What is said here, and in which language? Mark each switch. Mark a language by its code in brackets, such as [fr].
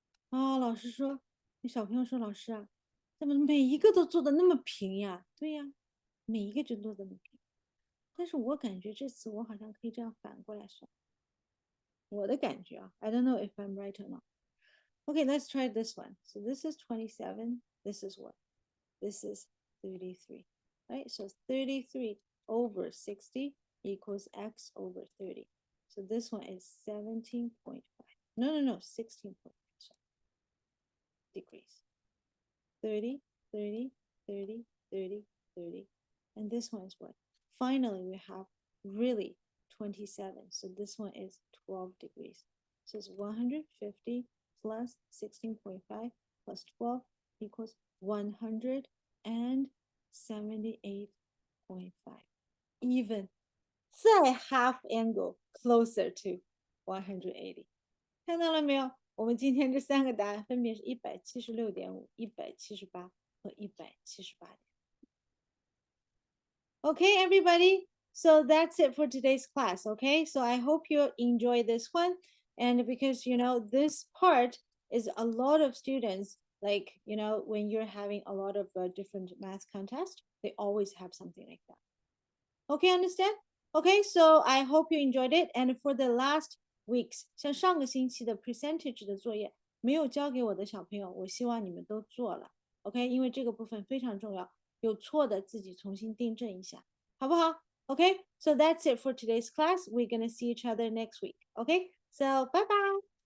[zh] 哦，老师说，那小朋友说，老师啊，怎么每一个都做的那么平呀？对呀，每一个就做的那么平。但是我感觉这次我好像可以这样反过来算。我的感觉啊 [en] ，I don't know if I'm right or not. Okay, let's try this one. So this is 27. This is what? This is 33, right? So 33 over 60 equals x over 30. So this one is 17.5. No, 16.5 degrees. 30, 30, 30, 30, 30. And this one is what? Finally, we have really 27. So this one is 12 degrees. So it's 150 plus 16.5 plus 12 equals 178.5. Even [zh] 再 [en] half angle closer to 180. [zh] 看到了没有？我们今天这3个答案分别是176.5、178和178.5。 [en] Okay, everybody. So that's it for today's class. Okay, so I hope you enjoy this one. And because, this part is a lot of students, like, when you're having a lot of different math contests, they always have something like that. Okay, understand? Okay, so I hope you enjoyed it. And for the last weeks, [zh] 像上个星期的 percentage 的作业没有交给我的小朋友，我希望你们都做了。 OK，因为这个部分非常重要，有错的自己重新订正一下，好不好？ [en] Okay, so that's it for today's class. We're gonna see each other next week. Okay, so bye bye.